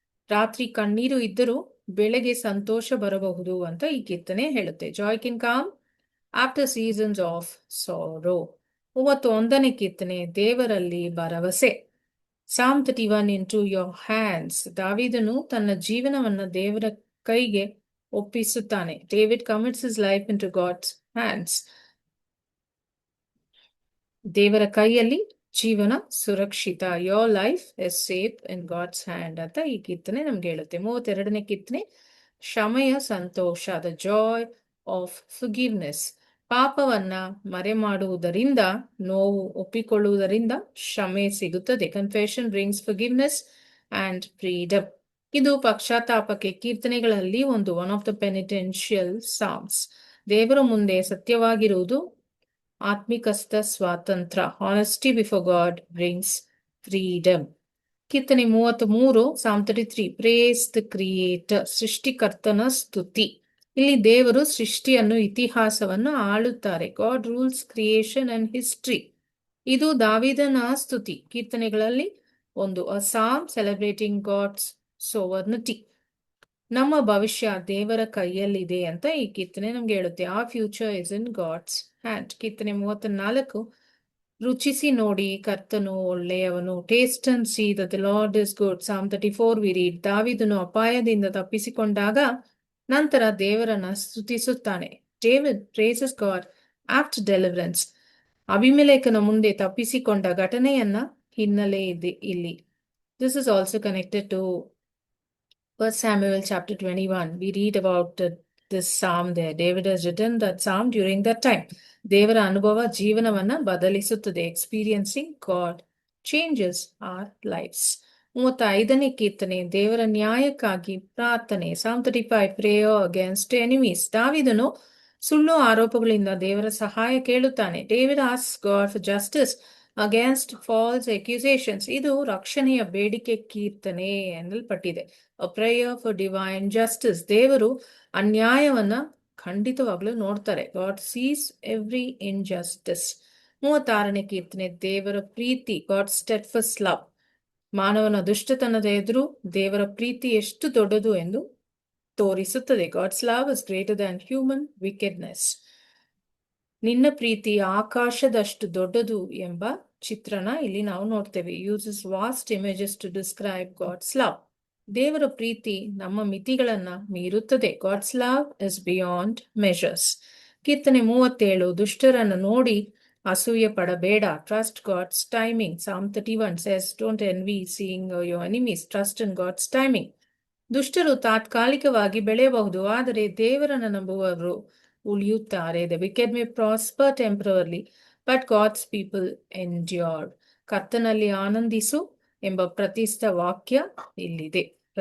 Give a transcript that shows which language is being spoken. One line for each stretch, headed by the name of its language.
Kannada: ರಾತ್ರಿ ಕಣ್ಣೀರು ಇದ್ದರೂ ಬೆಳಗ್ಗೆ ಸಂತೋಷ ಬರಬಹುದು ಅಂತ ಈ ಕೀರ್ತನೆ ಹೇಳುತ್ತೆ.
English: Joy can come after seasons of sorrow.
Kannada: 31ನೇ ಕೀರ್ತನೆ ದೇವರಲ್ಲಿ ಭರವಸೆ.
English: Psalm 31, into your hands.
Kannada: ದಾವೀದನು ತನ್ನ ಜೀವನವನ್ನ ದೇವರ ಕೈಗೆ ಒಪ್ಪಿಸುತ್ತಾನೆ.
English: David commits his life into God's hands.
Kannada: ದೇವರ ಕೈಯಲ್ಲಿ ಜೀವನ ಸುರಕ್ಷಿತ.
English: Your life is safe in God's hand
Kannada: ಅಂತ ಈ ಕೀರ್ತನೆ ನಮ್ಗೆ ಹೇಳುತ್ತೆ. 32ನೇ ಕೀರ್ತನೆ ಕ್ಷಮೆಯ ಸಂತೋಷ.
English: The joy of forgiveness.
Kannada: ಪಾಪವನ್ನ ಮರೆಮಾಡುವುದರಿಂದ, ನೋವು ಒಪ್ಪಿಕೊಳ್ಳುವುದರಿಂದ ಕ್ಷಮೆ ಸಿಗುತ್ತದೆ.
English: Confession brings forgiveness and freedom.
Kannada: ಇದು ಪಶ್ಚಾತ್ತಾಪಕ್ಕೆ ಕೀರ್ತನೆಗಳಲ್ಲಿ ಒಂದು.
English: One of the penitential psalms.
Kannada: ದೇವರ ಮುಂದೆ ಸತ್ಯವಾಗಿರುವುದು ಆತ್ಮಿಕಸ್ಥ ಸ್ವಾತಂತ್ರ್ಯ.
English: Honesty before God brings freedom. ಕೀರ್ತನೆ 33, Psalm 33, praise the creator.
Kannada: ಸೃಷ್ಟಿಕರ್ತನ ಸ್ತುತಿ. ಇಲ್ಲಿ ದೇವರು ಸೃಷ್ಟಿಯನ್ನು, ಇತಿಹಾಸವನ್ನು ಆಳುತ್ತಾರೆ.
English: God rules creation and history.
Kannada: ಇದು ದಾವೀದನ ಸ್ತುತಿ ಕೀರ್ತನೆಗಳಲ್ಲಿ ಒಂದು.
English: A psalm celebrating God's sovereignty.
Kannada: ನಮ್ಮ ಭವಿಷ್ಯ ದೇವರ ಕೈಯಲ್ಲಿದೆ ಅಂತ ಈ ಕೀರ್ತನೆ ನಮ್ಗೆ ಹೇಳುತ್ತೆ.
English: Our future is in God's hand.
Kannada: ಕೀರ್ತನೆ 34, ರುಚಿಸಿ ನೋಡಿ ಕರ್ತನು ಒಳ್ಳೆಯವನು.
English: Taste and see that the lord is good. Psalm 34 we read.
Kannada: ದಾವೀದನು ಅಪಾಯದಿಂದ ತಪ್ಪಿಸಿಕೊಂಡಾಗ ನಂತರ ದೇವರನ್ನ ಸ್ತುತಿಸುತ್ತಾನೆ.
English: David praises God after deliverance.
Kannada: ಅಬಿಮೆಲೆಕನ ಮುಂದೆ ತಪ್ಪಿಸಿಕೊಂಡ ಘಟನೆಯನ್ನ ಹಿನ್ನೆಲೆ ಇದೆ ಇಲ್ಲಿ.
English: This is also connected to 1 Samuel chapter 21. We read about this psalm there. David has written that psalm during that time.
Kannada: ದೇವರ ಅನುಭವ ಜೀವನವನ್ನ ಬದಲಿಸುತ್ತದೆ.
English: Experiencing God changes our lives.
Kannada: 35ನೇ ಕೀರ್ತನೆ ದೇವರ ನ್ಯಾಯಕ್ಕಾಗಿ ಪ್ರಾರ್ಥನೆ.
English: Psalm 35 prayer against enemies.
Kannada: ದಾವೀದನು ಸುಳ್ಳು ಆರೋಪಗಳಿಂದ ದೇವರ ಸಹಾಯ ಕೇಳುತ್ತಾನೆ.
English: David asks God for justice against false accusations.
Kannada: ಇದು ರಕ್ಷಣೆಯ ಬೇಡಿಕೆ ಕೀರ್ತನೆ ಎನ್ನಲ್ಪಟ್ಟಿದೆ.
English: A prayer for divine justice.
Kannada: ದೇವರು ಅನ್ಯಾಯವನ್ನ ಖಂಡಿತವಾಗ್ಲೂ ನೋಡ್ತಾರೆ.
English: God sees every injustice.
Kannada: 36ನೇ ಕೀರ್ತನೆ ದೇವರ ಪ್ರೀತಿ.
English: God's steadfast love.
Kannada: ಮಾನವನ ದುಷ್ಟತನದ ಎದುರು ದೇವರ ಪ್ರೀತಿ ಎಷ್ಟು ದೊಡ್ಡದು ಎಂದು ತೋರಿಸುತ್ತದೆ.
English: God's love is greater than human wickedness.
Kannada: ನಿನ್ನ ಪ್ರೀತಿ ಆಕಾಶದಷ್ಟು ದೊಡ್ಡದು ಎಂಬ ಚಿತ್ರಣ ಇಲ್ಲಿ ನಾವು ನೋಡ್ತೇವೆ.
English: Uses vast images to describe God's love.
Kannada: ದೇವರ ಪ್ರೀತಿ ನಮ್ಮ ಮಿತಿಗಳನ್ನ ಮೀರುತ್ತದೆ.
English: God's love is beyond measures.
Kannada: ಕೀರ್ತನೆ 37 ದುಷ್ಟರನ್ನು ನೋಡಿ ಅಸೂಯೆ ಪಡಬೇಡ.
English: Trust God's timing. Psalm 31 says, don't envy seeing your enemies. Trust in God's timing.
Kannada: ದುಷ್ಟರು ತಾತ್ಕಾಲಿಕವಾಗಿ ಬೆಳೆಯಬಹುದು, ಆದರೆ ದೇವರನ್ನು ನಂಬುವವರು ಉಳಿಯುತ್ತಾರೆ.
English: The wicked may prosper temporarily, but God's people endure.
Kannada: ಕರ್ತನಲ್ಲಿ ಆನಂದಿಸು ಎಂಬ ಪ್ರಸಿದ್ಧ ವಾಕ್ಯ ಇಲ್ಲಿದೆ.